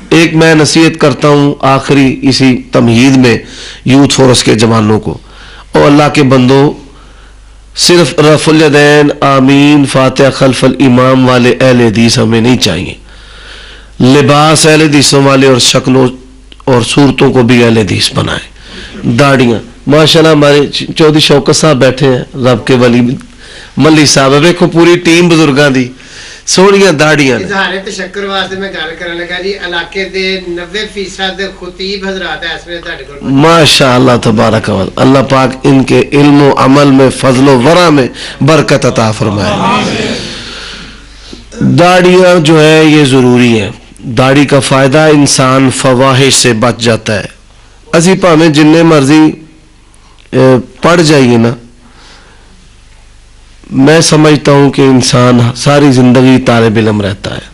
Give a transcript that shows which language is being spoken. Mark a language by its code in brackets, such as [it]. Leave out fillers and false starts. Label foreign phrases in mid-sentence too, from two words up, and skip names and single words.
[ur] ایک میں نصیحت کرتا ہوں آخری اسی تمہید میں یوتھ فورس کے جوانوں کو، اور اللہ کے بندوں، صرف رفع الیدین آمین فاتحہ خلف الامام والے اہل حدیث ہمیں نہیں چاہیے، لباس اہل حدیثوں والے اور شکلوں اور صورتوں کو بھی اہل حدیث بنائیں۔ [pa] داڑیاں ماشاءاللہ [ur] ہمارے چودھری شوکت صاحب بیٹھے ہیں، [pa] رب کے ولی ملی صاحب، دیکھو پوری ٹیم بزرگاں دی سونیاں داڑیاں۔ اظہار تشکر واسطے میں گل کرن لگا جی، علاقے دے 90% خطیب حضرات اس ویلے تہاڈے کول [ur] ماشاءاللہ تبارک و تعالی، اللہ پاک ان کے علم و عمل میں، فضل و ورع میں برکت عطا فرمائے۔ داڑیاں جو ہے یہ ضروری ہے، داڑھی کا فائدہ انسان فواحش سے بچ جاتا ہے۔ [pa] اسی پاویں جننے مرضی پڑھ جائیے نا، [ur] میں سمجھتا ہوں کہ انسان ساری زندگی طالب علم رہتا ہے۔